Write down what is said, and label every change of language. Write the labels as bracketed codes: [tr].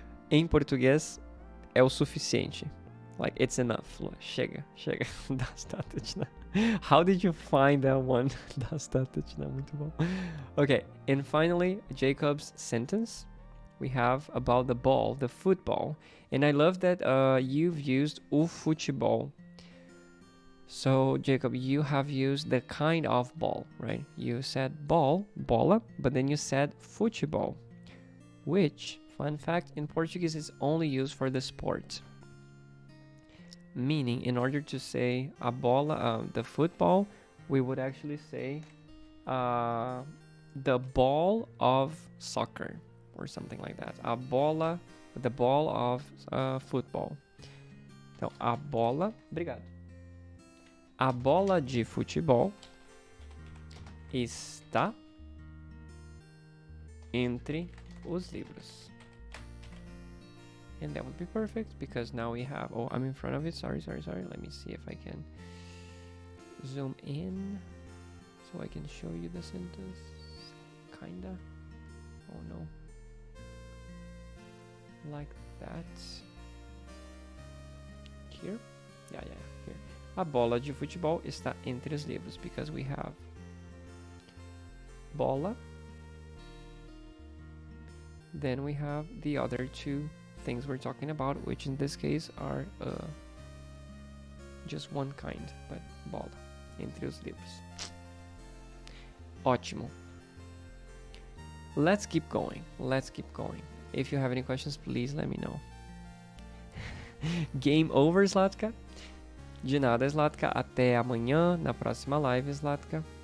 [pt] Em português, é o suficiente. [en] Like, it's enough, Lua. [pt] Chega. [ru] Достаточно. [en] How did you find that one? [ru] Достаточно. [pt] Muito bom. [en] Okay, and finally, Jacob's sentence. We have about the ball, the football. And I love that you've used o futebol. So, Jacob, you have used the kind of ball, right? You said ball, bola, but then you said futebol, which, fun fact, in Portuguese is only used for the sport. Meaning, in order to say a bola, the football, we would actually say the ball of soccer or something like that. A bola, the ball of football. [pt] Então, a bola, obrigado. A bola de futebol está entre os livros. [en] And that would be perfect because now we have, oh, I'm in front of it. Sorry. Let me see if I can zoom in so I can show you the sentence. Kinda. Oh no. Like that. Here? Yeah, here. [pt] A bola de futebol está entre os livros [en] because we have [pt] bola. [en] Then we have the other two things we're talking about, which in this case are just one kind, but [pt] bola, entre os livros. Ótimo. [en] Let's keep going. If you have any questions, please let me know. Game over, Zlatka? [pt] De nada, [en] Zlatka. [pt] Até amanhã, na próxima live, Zlatka.